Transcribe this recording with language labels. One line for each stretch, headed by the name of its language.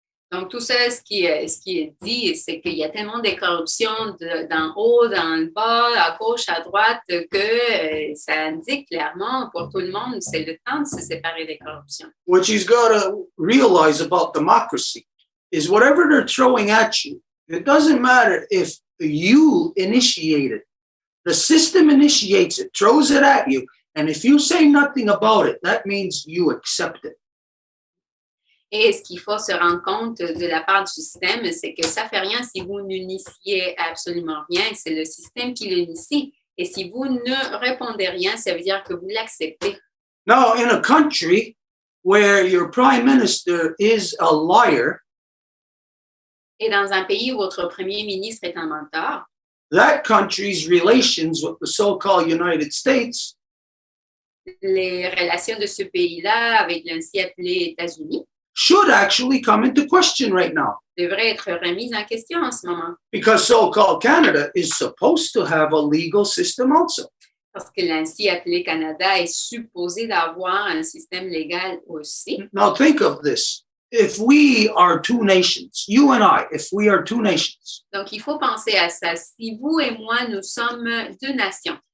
French: Donc, tout ça, ce qui est dit, c'est qu'il y a tellement de corruption d'en haut, dans le bas, à gauche, à droite, que ça indique clairement pour tout le monde, c'est le temps de se séparer des corruptions.
English: What you've got to realize about democracy is whatever they're throwing at you, it doesn't matter if you initiate it. The system initiates it, throws it at you, and if you say nothing about it, that means you accept it.
French: Et ce qu'il faut se rendre compte de la part du système, c'est que ça ne fait rien si vous n'initiez absolument rien. C'est le système qui l'initie. Et si vous ne répondez rien, ça veut dire que vous l'acceptez.
English: Now, in a country where your prime minister is a liar,
French: et dans un pays où votre premier ministre est un menteur,
English: that country's relations with the so-called United States
French: les relations de ce pays-là avec l'ainsi appelé États-Unis
English: should actually come into question right now.
French: Devrait être remise en question en ce moment.
English: Because so-called Canada is supposed to have a legal system also.
French: Parce que l'ainsi appelé Canada est supposé d'avoir un système légal aussi.
English: Now think of this. If we are two nations, you and I, if we are two nations.
French: Donc, il faut penser à ça. Si vous et moi, nous sommes deux nations.